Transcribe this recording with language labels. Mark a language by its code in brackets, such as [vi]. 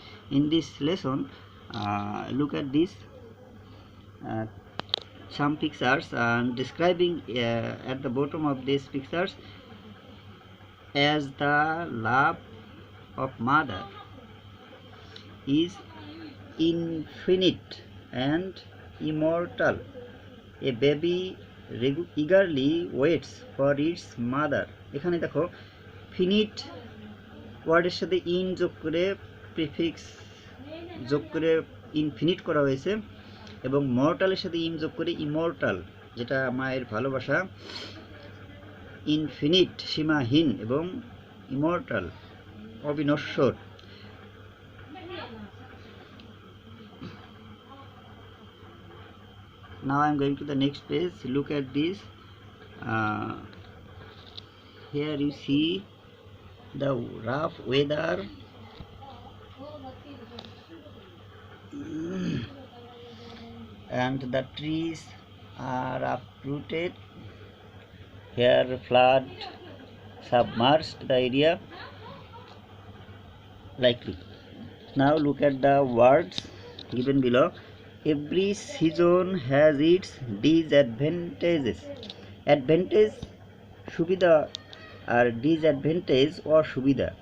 [en] In this lesson, look at this some pictures and describing at the bottom of these pictures as the love of mother is infinite and immortal. A baby eagerly waits for its mother. [bn] এখানে দেখো ফিনিট ওয়ার্ডের সাথে in যোগ করে prefix যোগ করে infinite করা হয়েছে এবং মর্টালের সাথে ইন যোগ করে ইমর্টাল, যেটা মায়ের ভালোবাসা, ইনফিনিট সীমাহীন এবং immortal অবিনশ্বর। [en] Now I am going to the next page. Look at this. Here you see the rough weather and the trees are uprooted. Here flood submerged the area likely. Now look at the words given below. Every season has its disadvantages. [bn] Advantage সুবিধা আর disadvantage অসুবিধা।